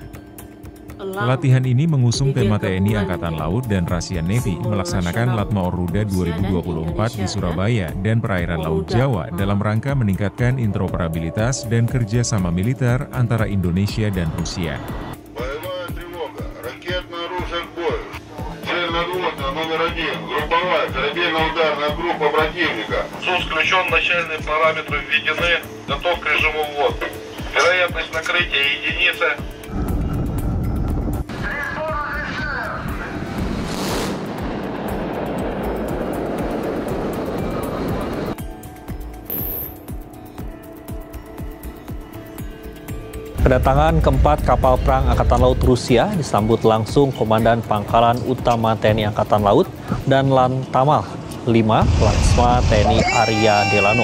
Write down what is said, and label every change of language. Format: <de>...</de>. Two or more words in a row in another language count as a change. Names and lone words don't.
<id>Latihan ini mengusung tema TNI Angkatan Laut dan</id> <en>Russian Navy</en> <id>melaksanakan Latma Oruda 2024 di Surabaya dan perairan Laut Jawa dalam rangka meningkatkan interoperabilitas dan kerjasama militer antara Indonesia dan Rusia.</id> <ru>Номер 1. Групповая корабельно-ударная группа противника. СУС включен, начальные параметры введены. Готов к режиму ввода. Вероятность накрытия единица.</ru> <id>Kedatangan keempat kapal perang Angkatan Laut Rusia disambut langsung Komandan Pangkalan Utama TNI Angkatan Laut dan Lantamal 5 Laksma TNI Arya Delano.</id>